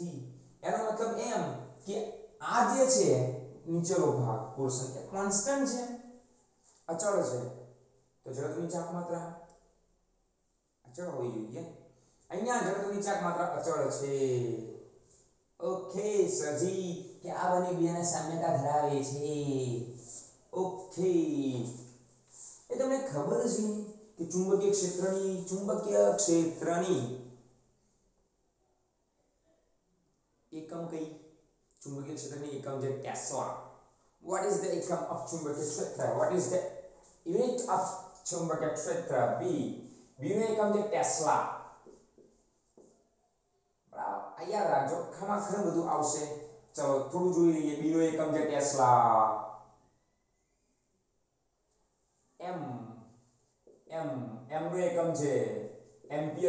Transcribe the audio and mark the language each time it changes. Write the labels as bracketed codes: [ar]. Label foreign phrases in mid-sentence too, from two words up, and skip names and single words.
[gu] એનો મતલબ એમ કે આ જે છે નીચેનો ભાગ પોર્શન એ કોન્સ્ટન્ટ છે અચળ છે તો જડત્વની ચાક માત્રા અચળ હોવી જોઈએ અહીંયા જડત્વની ચાક માત્રા અચળ છે ઓકે સજી કે આ બને બેને સામ્યતા ધરાવે છે ઓકે એ તમને ખબર છે કે ચુંબકીય ક્ષેત્રની એકમ કઈ ચુંબકીય ક્ષેત્રની એકમ છે ટેસ્લા [en] what is the [gu] એકમ of ચુંબકીય ક્ષેત્ર [en] what is the unit of [gu] ચુંબકીય ક્ષેત્ર b નું એકમ છે ટેસ્લા બરાબર અહીંયા રાખજો ખરેખર બધું આવશે ચલો થોડું જોઈ લઈએ b નું એકમ છે ટેસ્લા m નું એકમ છે એમ્પિયર